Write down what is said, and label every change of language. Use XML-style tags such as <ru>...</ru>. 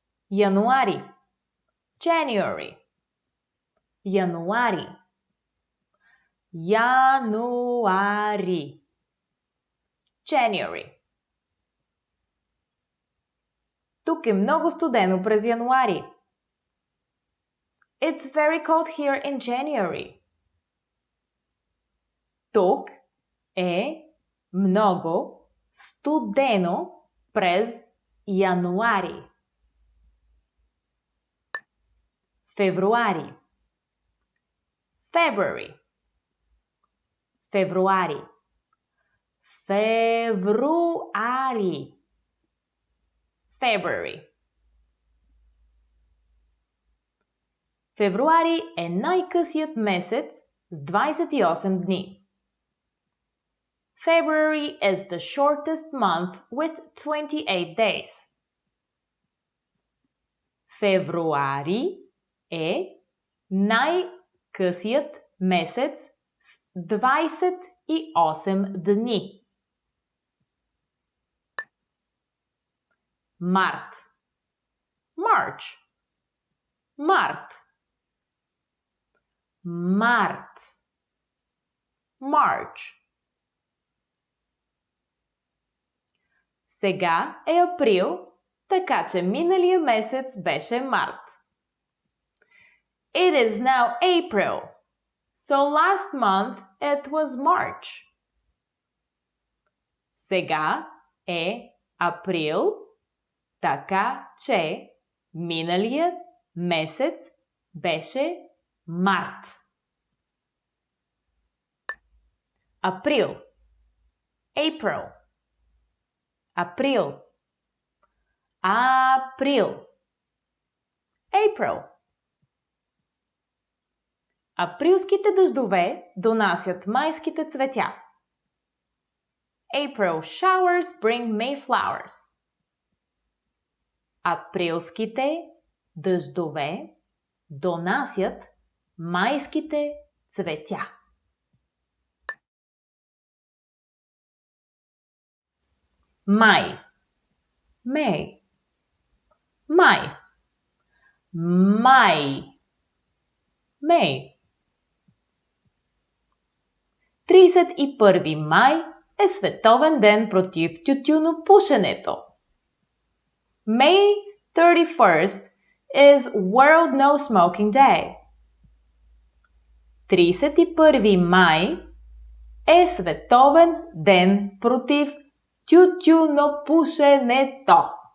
<bg>Януари. January. Януари. Януари.</bg> <en>January.</en> <bg>Тук е много студено през януари.</bg> <en>It's very cold here in January.</en> <bg>Тук е много студено през януари. Февруари. February. Февруари. Февруари. February. Февруари е най-късият месец с 28 дни.</bg> <en>February is the shortest month with 28 days.</en> <bg>Февруари е най-късият месец с 28 дни. Март. March. Март. Март. March. Сега е април, така че миналия месец беше март.</bg> <en>It is now April, so last month it was March.</en> <bg>Сега е април, така че миналият месец беше март. Април. April. Април. Април. April. Априлските дъждове донасят майските цветя.</bg> <en>April showers bring May flowers.</en> <bg>Априлските дъждове донасят майските цветя. Май. May. Май. Май. May. 31 май е световен ден против тютюнопушенето.</bg> <en>May 31st is World No Smoking Day.</en> <bg>31 май е световен ден против тютюнопушенето.</bg>